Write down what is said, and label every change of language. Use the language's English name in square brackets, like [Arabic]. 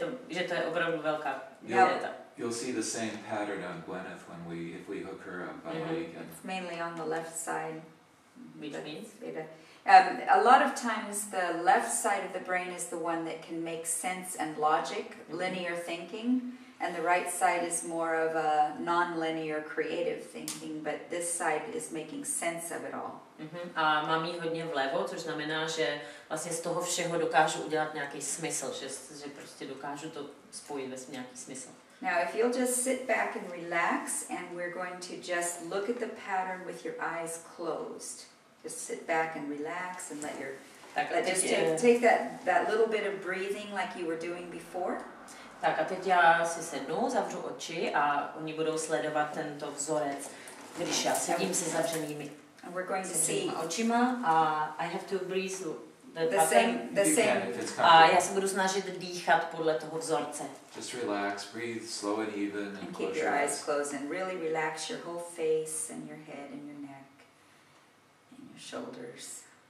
[Czech] Že to je opravdu velká téta. [English] You'll see the same pattern on Gwyneth if we hook her up on the weekend. It's mainly on the left side. Which means? A lot of times the left side of the brain is the one that can make sense and logic, linear thinking, and the right side is more of a non-linear creative thinking, but this side is making sense of it all. [Czech] A mám jí hodně vlevo, což znamená, že vlastně z toho všeho dokážu udělat nějaký smysl, že prostě dokážu to spojit ve nějaký smysl. [English] Now, if you'll just sit back and relax, and we're going to just look at the pattern with your eyes closed. Just sit back and relax and just take that little bit of breathing like you were doing before. [Czech] Tak a teď já si sednu, zavřu oči a oni budou sledovat tento vzorec, když já sedím se zavřenými očima a [English] I have to breathe the same. [Czech] A já se budu snažit dýchat podle toho vzorce. [English] Just relax, breathe slow and even, and keep your eyes closed and really relax your whole face and your head and your neck and your shoulders.